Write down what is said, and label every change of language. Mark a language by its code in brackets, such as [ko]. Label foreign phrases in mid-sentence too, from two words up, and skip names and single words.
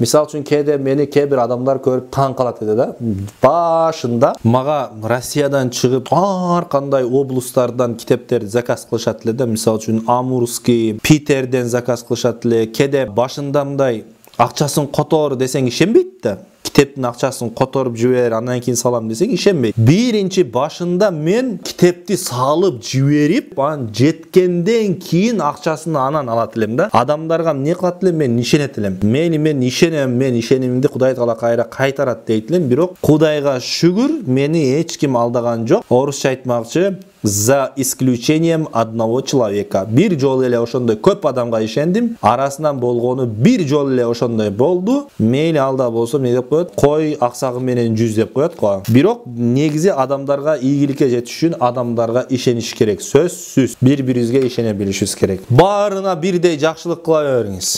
[ky] Мисал үчүн кээде мени кээ бир адамдар көрүп таң калат эди да. Башында мага Россиядан чыгып ар кандай облустардан китептерди заказ кылышат эле да. Мисал үчүн Амурский, Питерден заказ кылышат эле. Кээде башында мындай акчасын котор десең ишенбейт да. Китептин акчасын которуп жибер, андан кийин салам десек ишенбейт. Биринчи башында мен китепти салып жиберип, ал жеткенден кийин акчасын анан алат элем да. Адамдарга не кылат элем, мен ишенет элем. Мен ишенем, мен ишенимди Кудай Таала кайра кайтарат дейт элем. Бирок Кудайга шүгүр мени эч ким алдаган жок. Орусча айтмакчы, [ru] за исключением одного человека. [ky] Bir жол эле ошондой көп адамга ишендим. Арасынан болгону bir жол эле ошондой болду. Мейли алда болсо не деп коет? Кой аксагы менен 100 деп коет го. Бирок негизи адамдарга ийгиликке жетиш үчүн адамдарга ишениш керек. Сөзсүз бири-бирибизге ишене билишибиз керек. Баарына бирдей жакшылык кыла бериңиз.